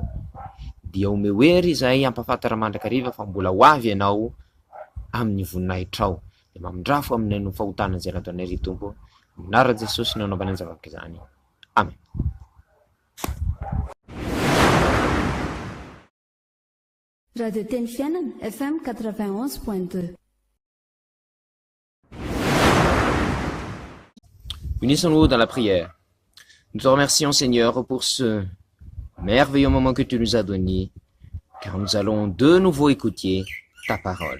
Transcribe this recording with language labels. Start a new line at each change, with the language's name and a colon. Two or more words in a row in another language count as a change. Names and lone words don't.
Malagasy: Dia omehoery izay ampafantara mandrakariva fa mbola ho avy ianao amin'ny voninahitra ao. De mamindrafo aminay no fahotana zay nataonay ry Tompo. Amin'anarana Jesosy nanaovana ny zavatra izany. Amen. Radio Teny Fiainana FM 91.2.
French: Unissons-nous dans la prière. Nous te remercions, Seigneur, pour ce merveilleux moment que tu nous as donné, car nous allons de nouveau écouter ta parole.